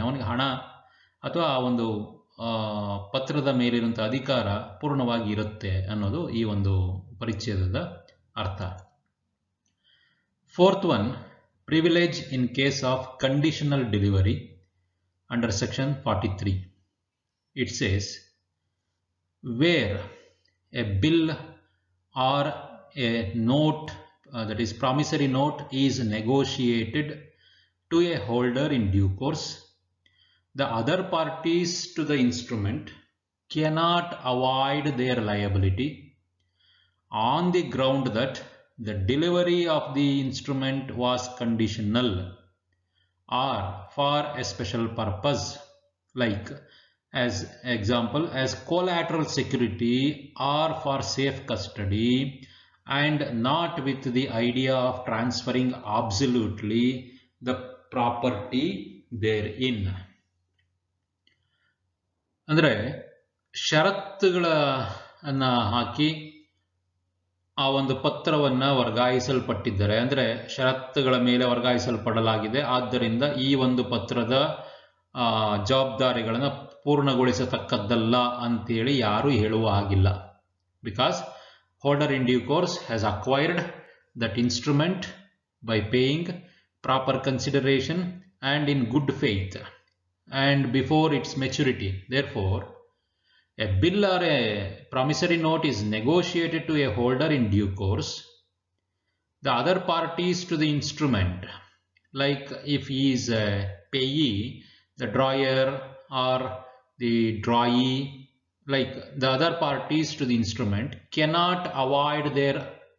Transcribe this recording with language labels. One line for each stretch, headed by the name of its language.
Kannada: ಅವನಿಗೆ ಹಣ ಅಥವಾ ಆ ಒಂದು ಪತ್ರದ ಮೇಲಿರುವಂಥ ಅಧಿಕಾರ ಪೂರ್ಣವಾಗಿ ಇರುತ್ತೆ ಅನ್ನೋದು ಈ ಒಂದು ಪರಿಚ್ಛೇದದ ಅರ್ಥ.
English: Fourth one, privilege in case of conditional delivery under section 43. It says, where a bill or a note, that is promissory note, is negotiated to a holder in due course, the other parties to the instrument cannot avoid their liability on the ground that the delivery of the instrument was conditional or for a special purpose, like as example as collateral security or for safe custody, and not with the idea of transferring absolutely the property therein.
Kannada: ಅಂದ್ರೆ ಷರತ್ತುಗಳನ್ನ ಹಾಕಿ ಆ ಒಂದು ಪತ್ರವನ್ನ ವರ್ಗಾಯಿಸಲ್ಪಟ್ಟಿದ್ದಾರೆ, ಅಂದ್ರೆ ಷರತ್ತುಗಳ ಮೇಲೆ ವರ್ಗಾಯಿಸಲ್ಪಡಲಾಗಿದೆ, ಆದ್ದರಿಂದ ಈ ಒಂದು ಪತ್ರದ ಜವಾಬ್ದಾರಿಗಳನ್ನು ಪೂರ್ಣಗೊಳಿಸತಕ್ಕದ್ದಲ್ಲ ಅಂತೇಳಿ ಯಾರು ಹೇಳುವ ಹಾಗಿಲ್ಲ.
English: Because holder in due course has acquired that instrument by paying proper consideration and in good faith and before its maturity. Therefore, a bill or a promissory note is negotiated to a holder in due course. The other parties to the instrument, like if he is a payee, the drawer or the drawee, like the other parties to the instrument cannot avoid their